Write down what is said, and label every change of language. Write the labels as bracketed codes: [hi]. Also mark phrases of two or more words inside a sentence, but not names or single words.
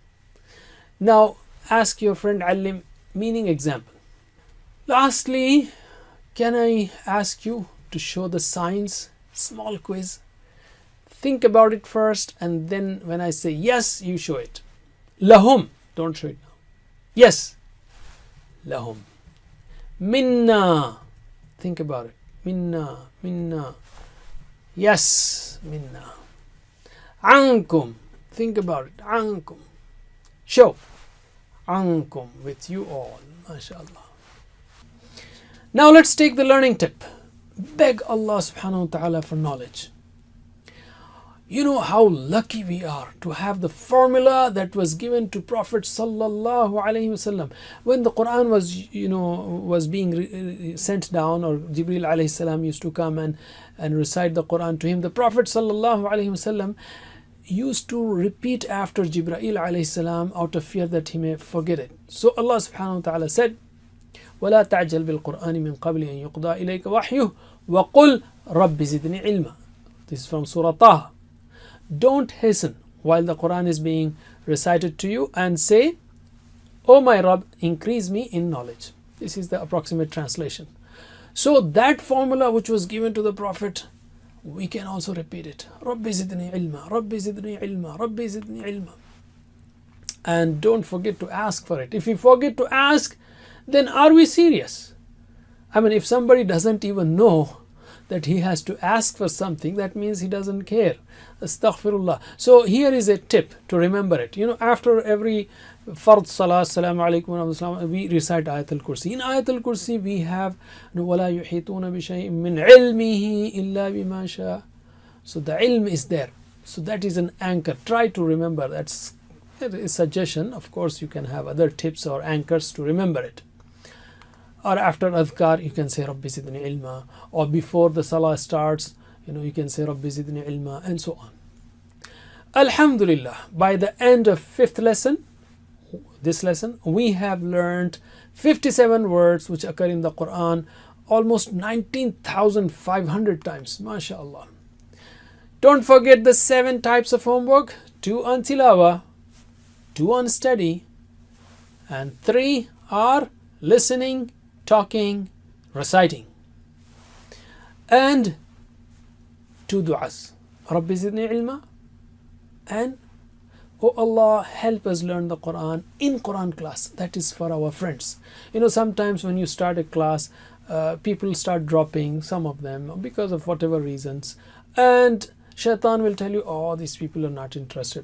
[en] Now ask your friend Alim meaning example. Lastly, can I ask you to show the signs? Small quiz. Think about it first, and then when I say yes, you show it. Lahum. Don't show it now. Yes. [ar] Lahum. Minna. Think about it. Minna. Minna. Yes. Minna. Ankum. [en] Think about it. Ankum. Show. Ankum. With you all. MashaAllah. Now let's take the learning tip. Beg Allah [ar] سبحانه وتعالى [en] for knowledge. You know how lucky we are to have the formula that was given to Prophet [ar] صلى الله عليه وسلم [en] when the Quran was being sent down, or Jibril [ar] عليه السلام [en] used to come and recite the Quran to him. The Prophet [ar] صلى الله عليه وسلم [en] used to repeat after Jibreel [ar] عليه السلام [en] out of fear that he may forget it. So Allah [ar] سبحانه وتعالى [en] said, [ar] وَلَا تَعْجَلْ بِالْقُرْآنِ مِنْ قَبْلِ أَنْ يُقْضَى إِلَيْكَ وَحْيُهُ وَقُلْ رَبِّ زِدْنِي عِلْمًا. [en] This is from Surah Taha. Don't hasten while the Quran is being recited to you and say, O my Rabb, increase me in knowledge. This is the approximate translation. So that formula which was given to the Prophet, we can also repeat it. [ar] رب زدني علما، رب زدني علما، رب زدني علما. [en] And don't forget to ask for it. If we forget to ask, then are we serious? I mean, if somebody doesn't even know that he has to ask for something, that means he doesn't care. Astaghfirullah. So here is a tip to remember it. You know, after every [ar] فرض صلاة, السلام عليكم ورحمة الله, [en] we recite Ayatul Kursi. In Ayatul Kursi, we have [ar] وَلَا يُحِيطُونَ بِشَيْءٍ مِّنْ عِلْمِهِ إِلَّا بِمَا شَاءَ. [en] So the ilm is there. So that is an anchor. Try to remember. That's a suggestion. Of course, you can have other tips or anchors to remember it. Or after adhkar, you can say [ar] رب زدني علما. [en] Or before the salah starts, you can say [ar] رب زدني علما, [en] and so on. Alhamdulillah, by the end of this lesson, we have learned 57 words which occur in the Quran almost 19,500 times. MashaAllah. Don't forget the 7 types of homework: 2 on tilawa, 2 on study, and 3 are listening, talking, reciting, and 2 du'as. [ar] رب زدني علما [en] and Oh Allah, help us learn the Quran in Quran class. That is for our friends. Sometimes when you start a class, people start dropping, some of them, because of whatever reasons. And Shaitan will tell you, oh, these people are not interested.